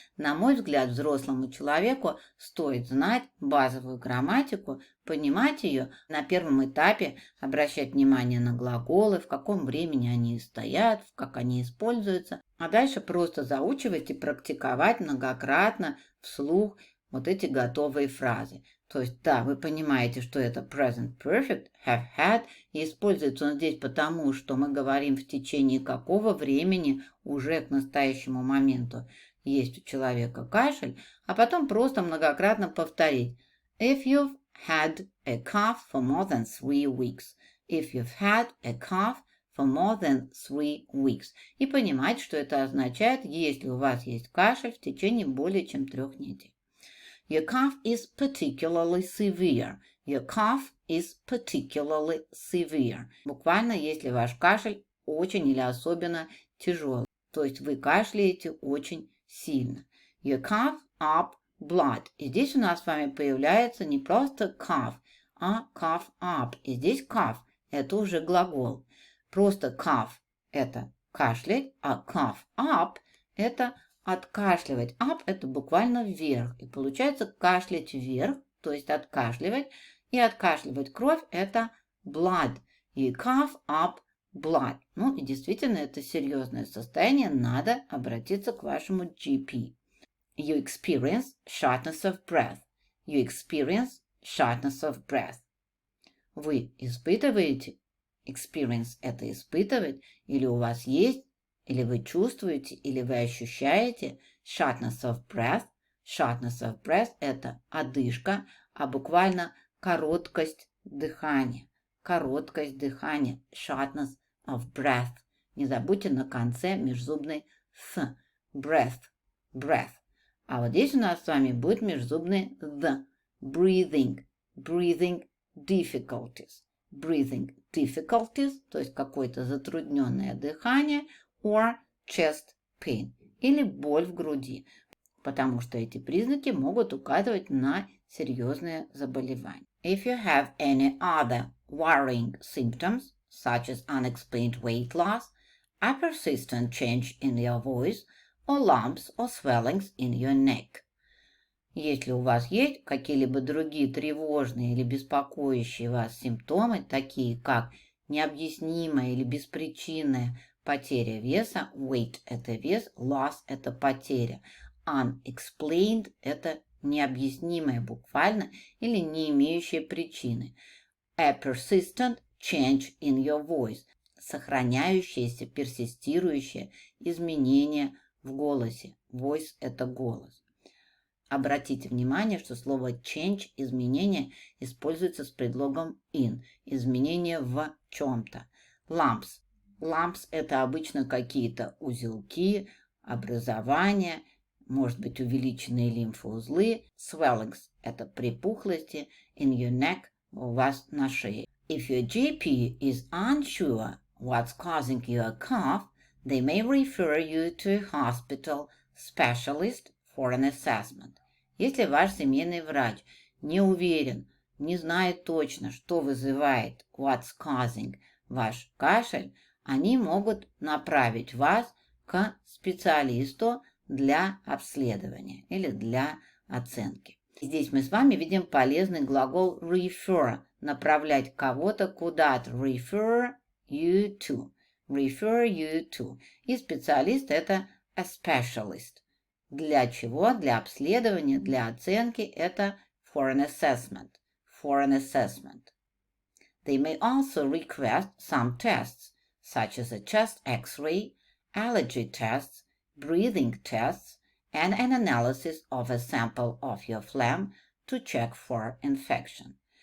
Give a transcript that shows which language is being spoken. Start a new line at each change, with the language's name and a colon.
Russian: На мой взгляд, взрослому человеку стоит знать базовую грамматику, понимать ее, на первом этапе обращать внимание на глаголы, в каком времени они стоят, как они используются, а дальше просто заучивать и практиковать многократно вслух вот эти готовые фразы. То есть, да, вы понимаете, что это present perfect, have had, и используется он здесь потому, что мы говорим в течение какого времени уже к настоящему моменту есть у человека кашель, а потом просто многократно повторить.
English: If you've had a cough for more than 3 weeks. If you've had a cough for more than 3 weeks.
Russian: И понимать, что это означает, если у вас есть кашель в течение более чем 3 недель.
English: Your cough is particularly severe. Your cough is particularly severe.
Russian: Буквально, если ваш кашель очень или особенно тяжелый. То есть вы кашляете очень сильно.
English: You cough up blood.
Russian: И здесь у нас с вами появляется не просто cough, а cough up. И здесь cough – это уже глагол. Просто cough – это кашлять, а cough up – это откашливать. Up – это буквально вверх. И получается кашлять вверх, то есть откашливать. И откашливать кровь – это blood.
English: И cough up blood.
Russian: Ну и действительно это серьезное состояние. Надо обратиться к вашему GP.
English: You experience shortness of breath. You experience shortness of breath.
Russian: Вы испытываете, experience – это испытывать, или у вас есть, или вы чувствуете, или вы ощущаете
English: shortness of breath. Shortness of breath
Russian: – это одышка, а буквально короткость дыхания. Короткость дыхания.
English: Shortness of breath.
Russian: Не забудьте на конце межзубный «th».
English: Breath. Breath.
Russian: А вот здесь у нас с вами будет межзубный «the».
English: Breathing. Breathing difficulties. Breathing difficulties,
Russian: то есть какое-то затрудненное дыхание,
English: or chest pain,
Russian: или боль в груди, потому что эти признаки могут указывать на серьезные заболевания.
English: If you have any other worrying symptoms, such as unexplained weight loss, a persistent change in your voice, or lumps or swellings in your neck.
Russian: Если у вас есть какие-либо другие тревожные или беспокоящие вас симптомы, такие как необъяснимая или беспричинная потеря веса, weight – это вес, loss – это потеря, unexplained – это необъяснимое буквально или не имеющее причины,
English: a persistent change in your voice
Russian: – сохраняющееся, персистирующее изменение в голосе, voice – это голос. Обратите внимание, что слово change, изменение, используется с предлогом in, изменение в чем-то.
English: Lumps.
Russian: Lumps – это обычно какие-то узелки, образования, может быть увеличенные лимфоузлы. Swellings – это припухлости.
English: In your neck
Russian: – у вас на шее.
English: If your GP is unsure what's causing your cough, they may refer you to a hospital specialist for an assessment.
Russian: Если ваш семейный врач не уверен, не знает точно, что вызывает
English: what's causing
Russian: ваш кашель, они могут направить вас к специалисту для обследования или для оценки. Здесь мы с вами видим полезный глагол refer, направлять кого-то куда-то.
English: Refer you to. Refer you to.
Russian: И специалист это a specialist. Для чего? Для обследования, для оценки это
English: for an assessment. For an assessment. They may also request some tests, such as a chest X-ray, allergy tests, breathing tests, and an analysis of a sample of your phlegm to check for infection.